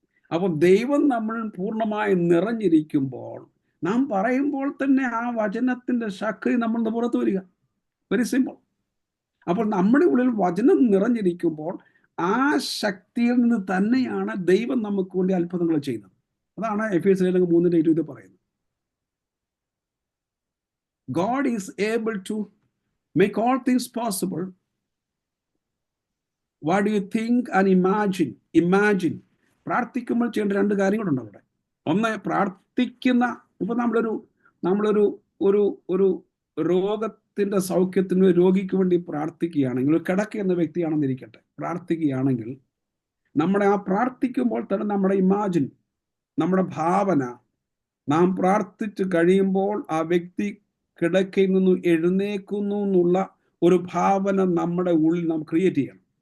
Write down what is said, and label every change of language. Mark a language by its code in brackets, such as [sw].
[ml] അപ്പം ദൈവം നമ്മൾ പൂർണ്ണമായി നിറഞ്ഞിരിക്കുമ്പോൾ നാം പറയുമ്പോൾ തന്നെ ആ വചനത്തിന്റെ ശക്തി നമ്മളുടെ പുറത്ത് വരിക. [en] Very simple. [ml] അപ്പോൾ നമ്മുടെ ഉള്ളിൽ വചനം നിറഞ്ഞിരിക്കുമ്പോൾ ആ ശക്തിയിൽ നിന്ന് തന്നെയാണ് ദൈവം നമുക്ക് വേണ്ടി അത്ഭുതങ്ങൾ ചെയ്യുന്നത്. അതാണ് എഫേസ്യർ 3:20 പറയുന്നത്. [en] God is able to make all things possible. What do you think and imagine? Imagine. [ml] പ്രാർത്ഥിക്കുമ്പോൾ ചെയ്യേണ്ട രണ്ട് കാര്യങ്ങളുണ്ട് അവിടെ. ഒന്ന്, പ്രാർത്ഥിക്കുന്ന, ഇപ്പൊ നമ്മളൊരു ഒരു ഒരു രോഗത്തിന്റെ സൗഖ്യത്തിന് രോഗിക്ക് വേണ്ടി പ്രാർത്ഥിക്കുകയാണെങ്കിൽ, കിടക്കുന്ന വ്യക്തിയാണെന്നിരിക്കട്ടെ, പ്രാർത്ഥിക്കുകയാണെങ്കിൽ നമ്മുടെ ആ പ്രാർത്ഥിക്കുമ്പോൾ തന്നെ നമ്മുടെ ഇമാജിൻ, നമ്മുടെ ഭാവന, നാം പ്രാർത്ഥിച്ച് കഴിയുമ്പോൾ ആ വ്യക്തി കിടക്കയിൽ നിന്നും എഴുന്നേക്കുന്നു എന്നുള്ള ഒരു ഭാവന നമ്മുടെ ഉള്ളിൽ നാം ക്രിയേറ്റ് ചെയ്യണം.